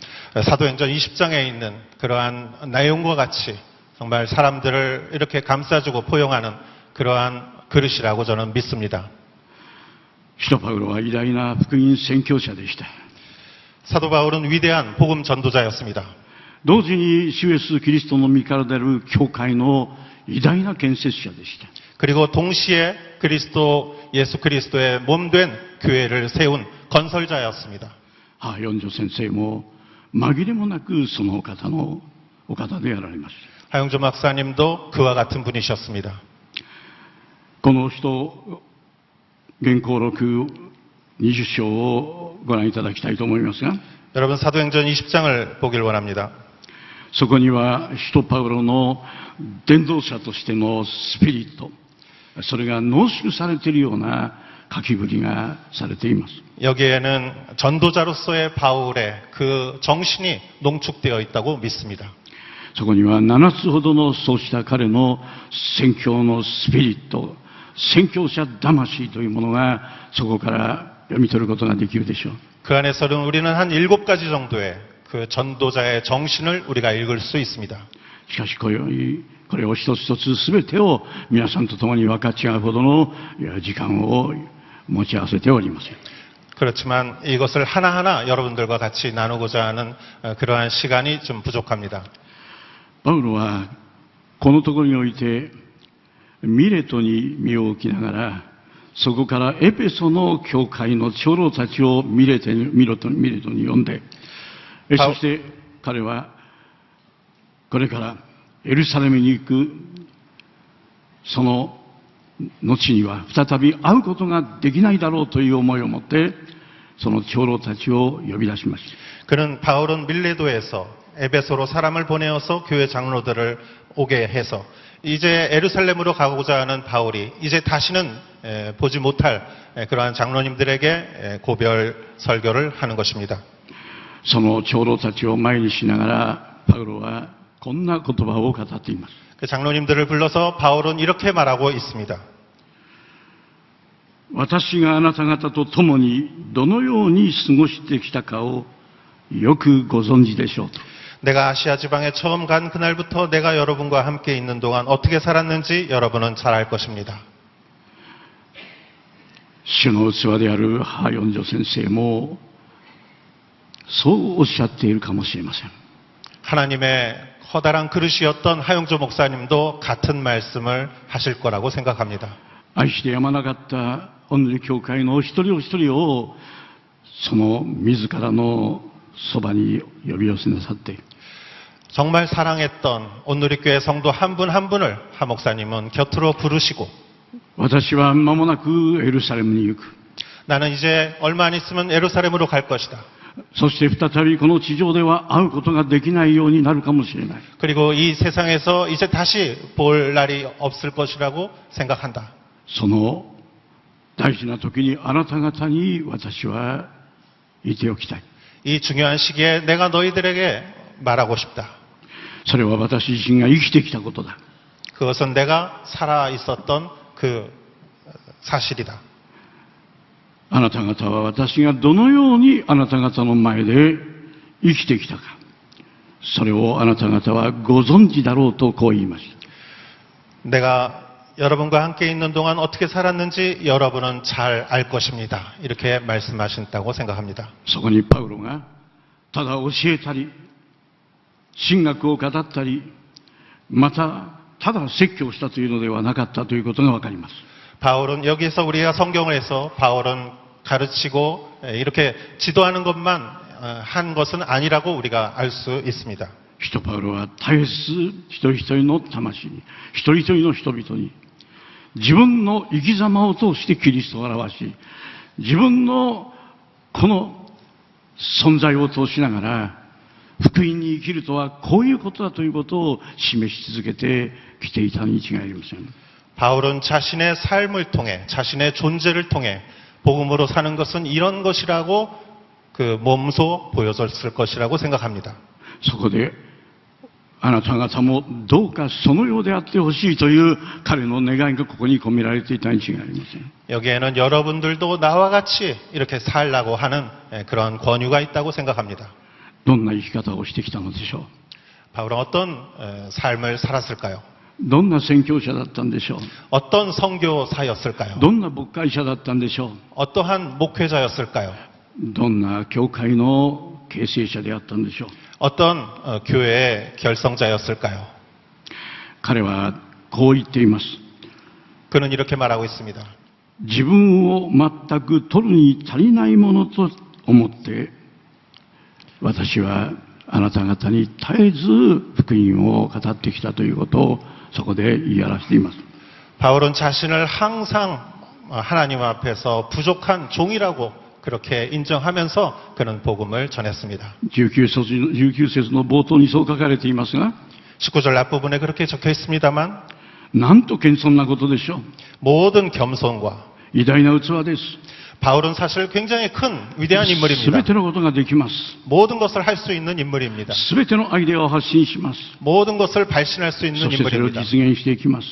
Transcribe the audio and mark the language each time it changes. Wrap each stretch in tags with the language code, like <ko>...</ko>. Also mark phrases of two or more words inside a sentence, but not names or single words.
<ko>사도행전 20장에 있는 그러한 내용과 같이 정말 사람들을 이렇게 감싸주고 포용하는 그러한 그릇이라고 저는 믿습니다.</ko> <ja>使徒パウロは偉大な福音宣教者でした。</ja> <ko>사도 바울은 위대한 복음 전도자였습니다.</ko> <ja>同時に主イエスキリストの身から出る教会の偉大な建設者でした。</ja> <ko>그리고 동시에 예수 그리스도의 몸된 교회를 세운 건설자였습니다.</ko> <ja>ハ・ヨンジョ先生も紛れもなくそのお方でやられました。</ja> <ko>하용조 박사님도 그와 같은 분이셨습니다.</ko> <ja>この人原稿録20章をご覧いただきたいと思いますが、</ja> <ko>여러분 사도행전 20장을 보길 원합니다.</ko> <ja>そこには使徒パウロの伝道者としてのスピリット、それが濃縮されているような書きぶりがされています。</ja> <ko>여기에는 전도자로서의 바울의 그 정신이 농축되어 있다고 믿습니다.</ko> <ja>そこには7つほどのそうした彼の宣教のスピリット、宣教者魂というものがそこから読み取ることができるでしょう。</ja> <ko>그 안에서는 우리는 한 7가지 정도의 그 전도자의 정신을 우리가 읽을 수 있습니다.</ko> <ja>しかしこれを一つ一つ全てを皆さんと共に分かち合うほどの時間を持ち合わせておりません。</ja> <ko>그렇지만 이것을 하나하나 여러분들과 같이 나누고자 하는 그러한 시간이 좀 부족합니다.</ko> <ja>パウロはこのところにおいてミレトに身を置きながらそこからエペソの教会の長老たちをミレトに呼んで、そして彼はこれからエルサレムに行くその後には再び会うことができないだろうという思いを持ってその長老たちを呼び出しました。</ja> <ko>그는 바울은 밀레도에서 에베소로 사람을 보내어서 교회 장로들을 오게 해서 이제 에루살렘으로 가고자 하는 바울이 이제 다시는 보지 못할 그러한 장로님들에게 고별 설교를 하는 것입니다.</ko> <ja>その長老たちを前にしながらパウロはこんな言葉を語っています。</ja> <ko>그 장로님들을 불러서 바울은 이렇게 말하고 있습니다.</ko> <ja>私があなた方と共にどのように過ごしてきたかをよくご存知でしょうと。</ja> <ko>내가 아시아 지방에 처음 간 그날부터 내가 여러분과 함께 있는 동안 어떻게 살았는지 여러분은 잘 알 것입니다.</ko> <ja>主の器であるハヨンジョ先生もそうおっしゃっているかもしれません。</ja> <ko>하나님의 커다란 그릇이었던 하용조 목사님도 같은 말씀을 하실 거라고 생각합니다.</ko> <ja>愛してやまなかった御礼教会の一人お一人をその自らのそばに呼び寄せなさって</ja> <ko>정말 사랑했던 온누리교회 성도 한 분 한 분을 하 목사님은 곁으로 부르시고</ko> <ja>私は間もなくエルサレムに行く。</ja> <ko>나는 이제 얼마 안 있으면 예루살렘으로 갈 것이다.</ko> <ja>そして再びこの地上では会うことができないようになるかもしれない。</ja> <ko>그리고 이 세상에서 이제 다시 볼 날이 없을 것이라고 생각한다.</ko> <ja>その大事な時にあなた方に私はいておきたい。</ja> <ko>이 중요한 시기에 내가 너희들에게 말하고 싶다.</ko> <ja>それは私自身が生きてきたことだ。</ja> <ko>그것은 내가 살아 있었던 그 사실이다.</ko> <ja>あなた方は私がどのようにあなた方の前で生きてきたか、それをあなた方はご存知だろうとこう言いました。</ja> <ko>내가 여러분과 함께 있는 동안 어떻게 살았는지 여러분은 잘 알 것입니다. 이렇게 말씀하신다고 생각합니다.</ko> <ja>そこにパウロがただ教えたり神学を語ったりまたただ説教したというのではなかったということがわかります。</ja> <ko>바울은 여기서 우리가 성경을 해서 바울은 가르치고 이렇게 지도하는 것만 한 것은 아니라고 우리가 알 수 있습니다.</ko> <ja>使徒パウロは絶えず一人一人の魂に一人一人の人々に自分の生き様を通してキリストを表し自分のこの存在を通しながら福音に生きるとはこういうことだということを示し続けてきていたに違いありません。</ja> <ko>바울은 자신의 삶을 통해 자신의 존재를 통해 복음으로 사는 것은 이런 것이라고 그 몸소 보여줬을 것이라고 생각합니다.</ko> <ja>そこであなた方もどうかそのようであってほしいという彼の願いがここに込められていたに違いありません。</ja> <ko>여기에는 여러분들도 나와 같이 이렇게 살라고 하는 그런 권유가 있다고 생각합니다.</ko> <ja>どんな生き方をしてきたのでしょう。</ja> <ko>바울은 어떤 삶을 살았을까요?</ko> <ja>どんな宣教者だったんでしょう。</ja> <ko>어떤 선교사였을까요?</ko> <ja>どんな牧会者だったんでしょう。</ja> <ko>어떠한 목회자였을까요?</ko> <ja>どんな教会の形成者であったんでしょう。</ja> <ko>어떤 교회의 결성자였을까요?</ko> <ja>彼はこう言っています。</ja> <ko>그는 이렇게 말하고 있습니다.</ko> <ja>自分を全く取るに足りないものと思って私はあなた方に絶えず福音を語ってきたということをそこで言い表しています。</ja> <ko>바울은 자신을 항상 하나님 앞에서 부족한 종이라고 그렇게 인정하면서 그는 복음을 전했습니다.</ko> <ja>19 節の冒頭にそう書かれていますが</ja> <ko>19절 앞부분에 그렇게 적혀 있습니다만</ko> <ja>なんと謙遜なことでしょう。</ja> <ko>모든 겸손과</ko> <ja>偉大な器です。</ja> <ko>바울은 사실 굉장히 큰 위대한</ko> <ja>すべ</ja> <ko>인물입니다.</ko> <ja>てのことができます。</ja> <ko>모든 것을 할 수 있는 인물입니다.</ko> <ja>すべてのアイデアを発信します。</ja> <ko>모든 것을 발신할 수</ko> <ja>そ</ja> <ko>있는</ko> <ja>してそれを</ja> <ko>인물입니다.</ko> <ja>実現していきます。</ja>